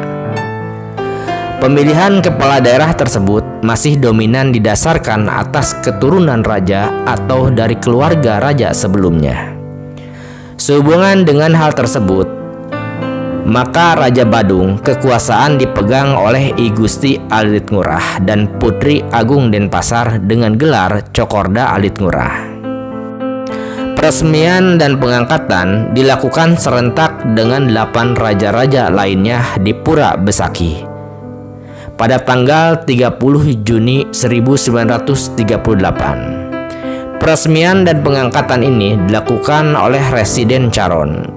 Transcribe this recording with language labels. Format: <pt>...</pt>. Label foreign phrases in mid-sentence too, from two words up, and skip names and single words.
<id>Pemilihan kepala daerah tersebut masih dominan didasarkan atas keturunan raja atau dari keluarga raja sebelumnya. Sehubungan dengan hal tersebut, maka Raja Badung kekuasaan dipegang oleh I Gusti Alit Ngurah dan Putri Agung Denpasar dengan gelar Cokorda Alit Ngurah. Peresmian dan pengangkatan dilakukan serentak dengan 8 raja-raja lainnya di Pura Besaki pada tanggal 30 Juni 1938. Peresmian dan pengangkatan ini dilakukan oleh Residen Caron.</id>